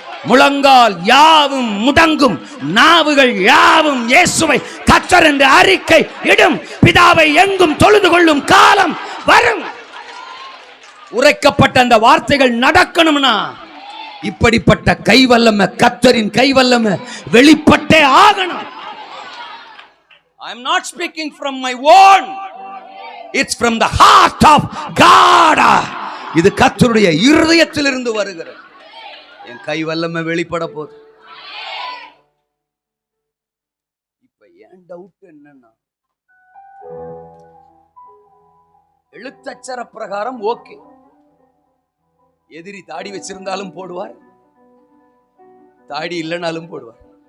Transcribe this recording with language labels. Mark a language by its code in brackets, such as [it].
[ta] முழங்கால் யாவும் முடங்கும், நாவுகள் யாவும் இயேசுவை கர்த்தர் என்று அறிக்கை இடும், பிதாவை எங்கும் தொழுது கொள்ளும் காலம் வரும். உரைக்கப்பட்ட அந்த வார்த்தைகள் நடக்கணும்னா இப்படிப்பட்ட கைவல்லமை, கர்த்தரின் கைவல்லமை வெளிப்பட்டே ஆகணும். [en] I am not speaking from my own, it's from the heart of God. [ta] இது கர்த்தருடைய இருதயத்திலிருந்து வருகிறது. என் கை வல்லமை வெளிப்பட போகுது. இப்ப ஏன் டவுட் என்னன்னா, எழுத்தச்சர பிரகாரம் ஓகே, எதிரி தாடி வச்சிருந்தாலும் போடுவார், தாடி இல்லைனாலும் போடுவார்.